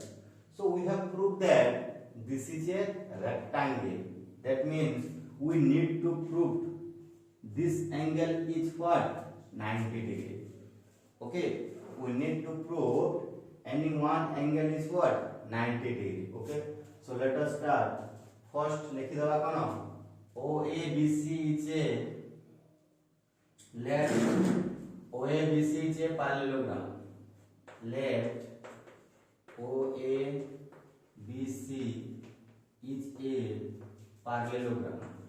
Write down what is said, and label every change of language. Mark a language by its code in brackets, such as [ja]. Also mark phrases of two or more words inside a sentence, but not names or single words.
[en] So we have proved that this is a rectangle. That means we need to prove this angle is what? 90 degree. Okay, we need to prove any one angle is what? 90 degree. Okay, so let us start. First [or] ଲେଖି ଦବା କଣ, [en] OABC is a, let OABC is a parallelogram. Let OABC is a parallelogram.